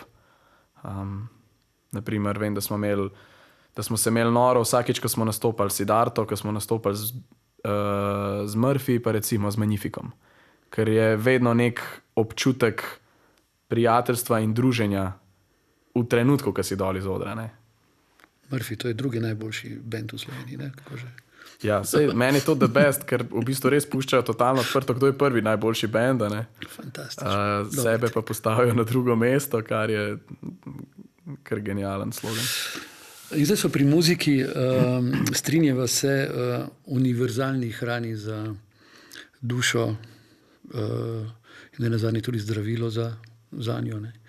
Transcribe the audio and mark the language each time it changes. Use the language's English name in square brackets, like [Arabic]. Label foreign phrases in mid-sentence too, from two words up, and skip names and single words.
[Slovenian] Naprimer, vem, da smo se imeli noro vsakič, ko smo nastopali s Siddharto, ko smo nastopali z Murphy, pa recimo z Magnificom. Ker je vedno nek občutek prijateljstva in druženja v trenutku, ko si dol iz odra. Murphy, to je drugi najboljši band v Sloveniji, kako že? Ja, meni je to [English] the best, [Slovenian] ker v bistvu res puščajo totalno odprto, kdo je prvi najboljši band. Fantastično. Sebe pa postavijo na drugo mesto, kar je kar genijalen slogan. In zdaj so pri muziki, strinjava se, univerzalni hrani za dušo in nenazadnje tudi zdravilo za njo.